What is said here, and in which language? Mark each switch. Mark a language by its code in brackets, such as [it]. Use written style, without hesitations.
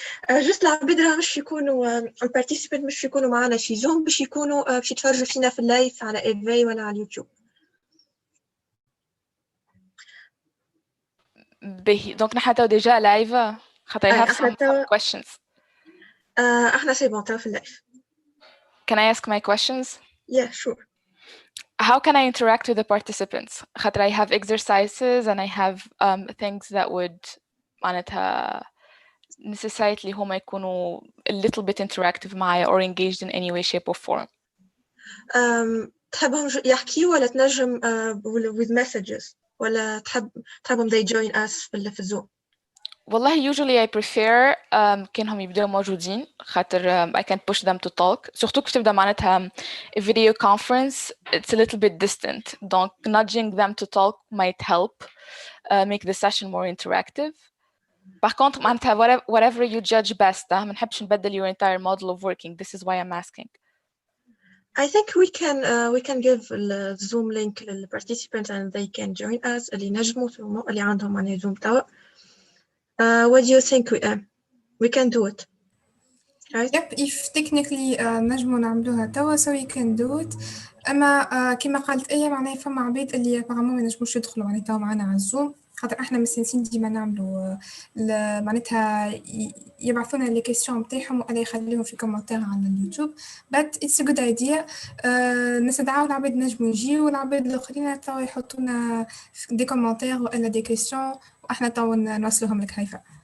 [ar] جوست العباد راه مش يكونوا البارتيسيبنت مش يكونوا معنا شي زوم، باش يكونوا باش يتفرجوا فينا في اللايف على ايفاي ولا على اليوتيوب. باهي دونك نحن تو ديجا لايف خاطر [en] I have some questions. [ar] احنا سي بون توا في اللايف. [en] Can I ask my questions? Yeah, sure. How can I interact with the participants? خاطر I have exercises and I have things that would معناتها necessitate [ar] لي هما يكونوا [en] a little bit interactive معايا or engaged in any way, shape or form. [ar] تحبهم يحكيوا ولا تنجم [en] with messages [ar] ولا تحبهم [en] they join us [ar] في الزوم؟ [en] والله usually I prefer [ar] كأنهم يبدأوا موجودين [en] خاطر I can push them to talk. surtout [ar] كيف تبدأ معناتها [en] a video conference it's a little bit distant. donc nudging them to talk might help make the session more interactive. [fr] Par contre [en] معناتها whatever you judge best [ar] ما نحبش نبدل [en] your entire model of working. This is why I'm asking. I think we can give the Zoom link to the participants and they can join us [ar] اللي نجموا اللي عندهم معناها Zoom توا. [en] What do you think we can do it? right? Yep, if technically [ar] نجمو نعملوها توا [en] so we can do it. [ar] أما كيما قالت أيه معناها فما عباد اللي apparemment ما ينجموش يدخلوا معناها توا معانا على الزوم خاطر احنا مستانسين ديما نعملوا معناتها يبعثونا لي كيسيون نتاعهم ولا يخليهم في كومنتير على اليوتيوب [en] but it's a good idea. [ar] نستدعاو العباد نجمو يجيو والعباد الآخرين توا يحطونا دي كومنتير ولا دي كيسيون وإحنا توا نوصلوهم لك هيفا.